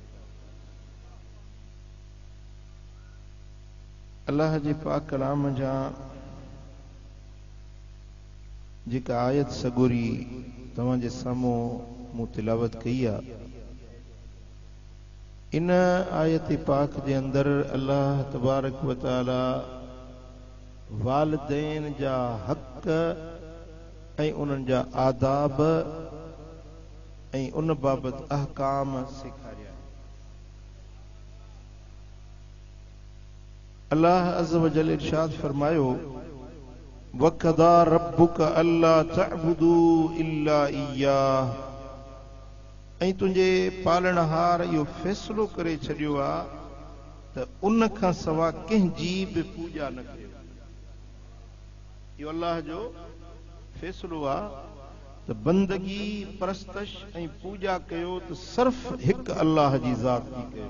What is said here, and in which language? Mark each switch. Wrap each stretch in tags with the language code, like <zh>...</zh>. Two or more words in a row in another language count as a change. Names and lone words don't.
<sd>अल्लाह जे पाक कलाम जा जेका आयत सगोरी तव्हां जे साम्हूं मूं तिलावत कई आहे, इन आयत पाक जे अंदर</sd> <ar>الله تبارك وتعالى</ar> <sd>वालिदैन जा हक़ ऐं उन्हनि जा आदाब ऐं उन बाबत अहकाम सेखारिया।</sd> <ar>الله عز وجل</ar> <sd>इरशाद फरमायो,</sd> <ar>وقضى ربك ألا تعبدوا إلا إياه.</ar> <sd>ऐं तुंहिंजे पालनहार इहो फ़ैसिलो करे छॾियो आहे त उन खां सवा कंहिंजी बि पूॼा न कयो। इहो अल्लाह जो फ़ैसिलो आहे त बंदगी परस्तश ऐं पूॼा कयो त सिर्फ़ हिकु अल्लाह जी ज़ात जी कयो।</sd>